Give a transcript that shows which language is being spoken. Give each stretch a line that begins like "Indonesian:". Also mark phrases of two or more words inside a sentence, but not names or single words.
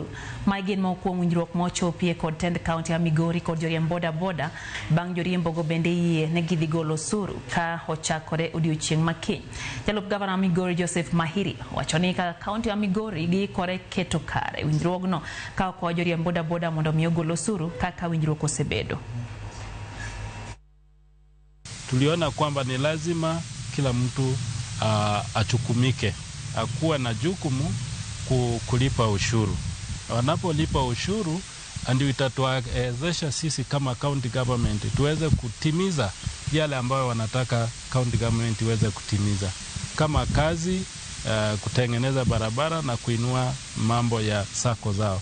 Luo (Kenya and Tanzania): Mae gin moko kuom winjruok mochopie kod tend kaunti ya Migori kod joriemb bodaboda bang' joriembogo bende yie ne gidhi golo osuru ka ochakore odiochieng' makiny. Jalup gavana wa Migori Joseph Mahiri wacho ni ka kaunti ya Migori giikore keto kare winjruogno ka okwayo joriemb bodaboda mondo omi ogol osuru kaka winjruok osebedo.
Swahili: Tuliona kwamba ni lazima kila mtu achukumike, akuwe na jukumu kulipa ushuru. Wanapolipa ushuru ndio itatuwezesha sisi kama
English: county government
Swahili: tuweze kutimiza yale ambayo wanataka
English: county government
Swahili: iweze kutimiza, kama kazi, kutengeneza barabara na kuinua mambo ya sako zao.